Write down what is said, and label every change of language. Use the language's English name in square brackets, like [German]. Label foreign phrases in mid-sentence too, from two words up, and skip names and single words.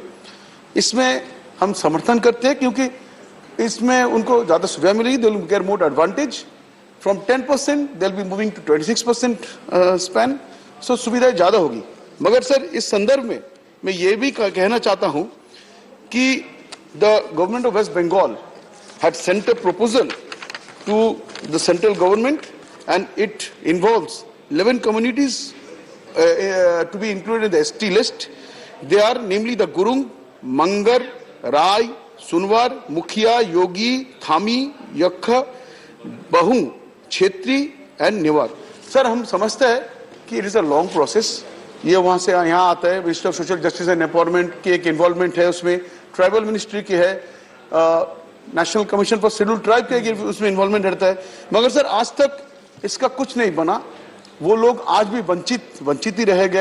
[Hindi] इसमें हम समर्थन करते हैं क्योंकि इसमें उनको ज्यादा सुविधा मिलेगी। [English] They will get more advantage from 10% they will be moving to 26% span. [Hindi] सो सुविधाएं ज्यादा होगी। मगर सर इस संदर्भ में मैं ये भी कहना चाहता हूं कि [English] the Government of West Bengal had sent a proposal to the central government and it involves 11 communities to be included in the ST list. They are namely the Gurung, Mangar, Rai, Sunwar, Mukhia, Yogi, Thami, Yakha, Bahung, Chetri and Newar. [Hindi] सर हम समझते हैं कि [English] it is a long process. [Hindi] ये वहां से यहाँ आता है। मिनिस्टर ऑफ सोशल जस्टिस एंड एम्पावरमेंट की एक इन्वॉल्वमेंट है उसमें, [English] tribal ministry [Hindi] की है, नेशनल कमीशन फॉर शेड्यूल्ड ट्राइब के उसमें इन्वॉल्वमेंट रहता है। मगर सर आज तक इसका कुछ नहीं बना। वो लोग आज भी वंचित ही रह गए।